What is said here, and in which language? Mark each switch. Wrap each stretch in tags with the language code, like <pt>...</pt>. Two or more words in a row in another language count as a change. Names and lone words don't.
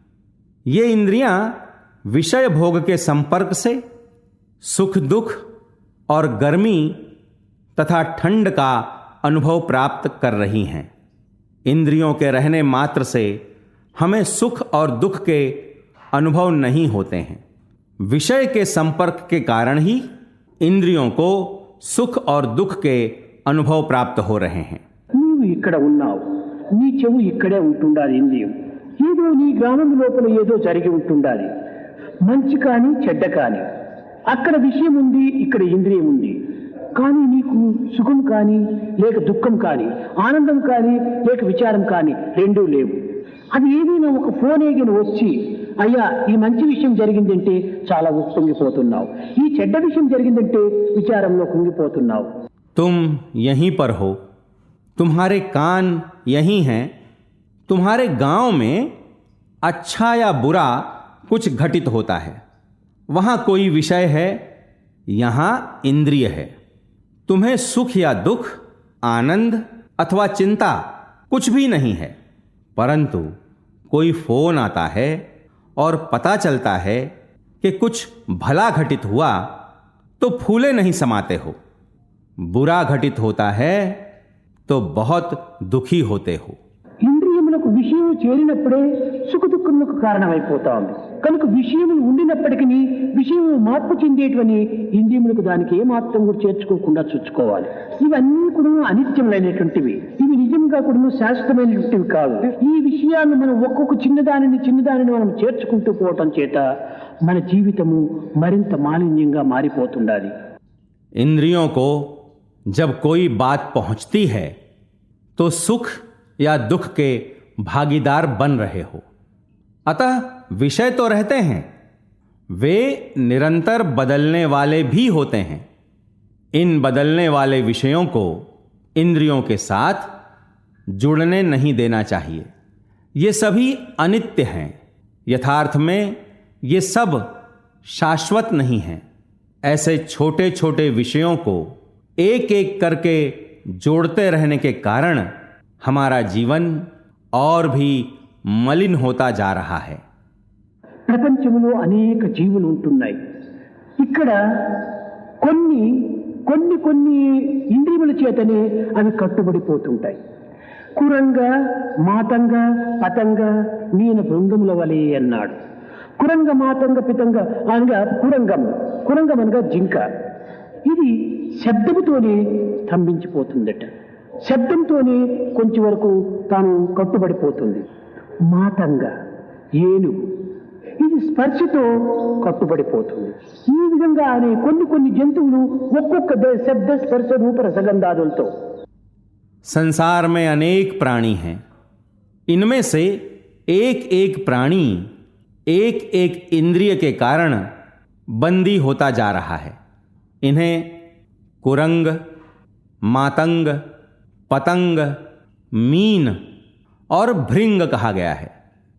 <hi>ये इंद्रियां विषय भोग के संपर्क से सुख दुख और गर्मी तथा ठंड का अनुभव प्राप्त कर रही हैं। इंद्रियों के रहने मात्र से हमें सुख और दुख के अनुभव नहीं होते हैं। विषय के संपर्क के कारण ही इंद्रियों को सुख और दुख के अनुभव प्राप्त हो रहे हैं।</hi> <te>నీవు ఇక్కడ ఉన్నావు, నీ చెవు ఇక్కడే ఉంటుండాలి. ఇంద్రియం ఏదో నీ గ్రామం లోపల ఏదో జరిగి ఉంటుండాలి, మంచి కానీ చెడ్డ కానీ. అక్కడ విషయం ఉంది, ఇక్కడ ఇంద్రియం ఉంది. కానీ నీకు సుఖం కానీ లేక దుఃఖం కానీ, ఆనందం కానీ లేక విచారం కానీ రెండూ లేవు. అది ఏదైనా ఒక ఫోన్ ఏగిన వచ్చి అయ్యా ఈ మంచి విషయం జరిగిందంటే చాలా ఉప్పొంగిపోతున్నావు, ఈ చెడ్డ విషయం జరిగిందంటే విచారంలో కుంగిపోతున్నావు.</te> <hi>तुम यहीं पर हो, तुम्हारे कान यहीं हैं, तुम्हारे गांव में अच्छा या बुरा कुछ घटित होता है, वहां कोई विषय है, यहां इंद्रिय है. तुम्हें सुख या दुख, आनंद अथवा चिंता कुछ भी नहीं है, परंतु कोई फोन आता है और पता चलता है कि कुछ भला घटित हुआ तो फूले नहीं समाते हो, बुरा घटित होता है तो बहुत दुखी होते हो.</hi> <te>ఇంద్రియములకు విషయం చేరినప్పుడే సుఖ దుఃఖములకు కారణమైపోతా ఉంది. కనుక విషయములు ఉండినప్పటికీ విషయము మార్పు చెందేటువంటి ఇంద్రియములకు దానికి ఏమాత్రం కూడా చేర్చుకోకుండా చూసుకోవాలి. ఇవన్నీ కూడా అనిత్యములైనటువంటివి, ఇవి నిజంగా కూడా శాశ్వతమైనటువంటివి కాదు. ఈ విషయాన్ని మనం ఒక్కొక్క చిన్నదానిని మనం చేర్చుకుంటూ పోవటం చేత మన జీవితము మరింత మాలిన్యంగా మారిపోతుండాలి.</te> <hi>इंद्रियों को जब कोई बात पहुंचती है तो सुख या दुख के भागीदार बन रहे हो. अतः विषय तो रहते हैं, वे निरंतर बदलने वाले भी होते हैं. इन बदलने वाले विषयों को इंद्रियों के साथ जुड़ने नहीं देना चाहिए. ये सभी अनित्य हैं. यथार्थ में ये सब शाश्वत नहीं हैं. ऐसे छोटे छोटे विषयों को एक एक करके जोड़ते रहने के कारण हमारा जीवन और भी मलिन होता जा रहा है.</hi> <te>ప్రపంచంలో అనేక జీవులు ఉంటున్నాయి. ఇక్కడ కొన్ని కొన్ని కొన్ని ఇంద్రియముల చేతనే అవి కట్టుబడిపోతుంటాయి. కురంగ, మాతంగ, పతంగ, నీన బృందముల వలె అన్నాడు. కురంగ, మాతంగ, పితంగ అనగా కురంగం అనగా జింక. ఇది శబ్దముతోనే స్తంభించిపోతుందట. శబ్దంతోనే కొంచెం వరకు తాను కట్టుబడిపోతుంది. మాతంగ ఏనుగు, ఇది స్పర్శతో కట్టుబడిపోతుంది. ఈ విధంగా అనే కొన్ని జంతువులు ఒక్కొక్క శబ్ద స్పర్శ రూప రసగంధాదులతో.</te> <hi>संसार में अनेक प्राणी हैं. इनमें से एक एक प्राणी एक एक इंद्रिय के कारण बंदी होता जा रहा है. इन्हें कुरंग, मातंग, पतंग, मीन और भृंग कहा गया है.</hi>